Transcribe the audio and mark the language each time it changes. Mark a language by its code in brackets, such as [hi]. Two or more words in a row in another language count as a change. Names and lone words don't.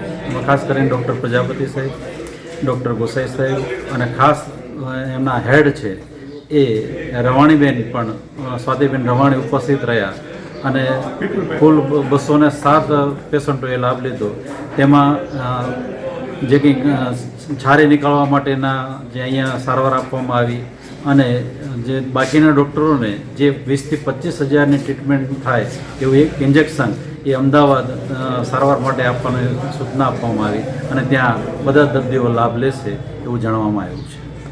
[gu] ખાસ કરીને ડૉક્ટર પ્રજાપતિ સાહેબ, ડૉક્ટર ગોસાઈ સાહેબ અને ખાસ એમના હેડ છે એ રવાણીબેન પણ સ્વાતિબેન રવાણી ઉપસ્થિત રહ્યા અને કુલ 207 પેશન્ટોએ લાભ લીધો। તેમાં જે કંઈક છારી નીકાળવા માટેના જે અહીંયા સારવાર આપવામાં આવી અને જે બાકીના ડૉક્ટરોને જે 20 થી 25 હજારની ટ્રીટમેન્ટ થાય એવું એક ઇન્જેક્શન એ અમદાવાદ સારવાર માટે આપવાની સૂચના આપવામાં આવી અને ત્યાં બધા દર્દીઓ લાભ લેશે એવું જણાવવામાં આવ્યું છે।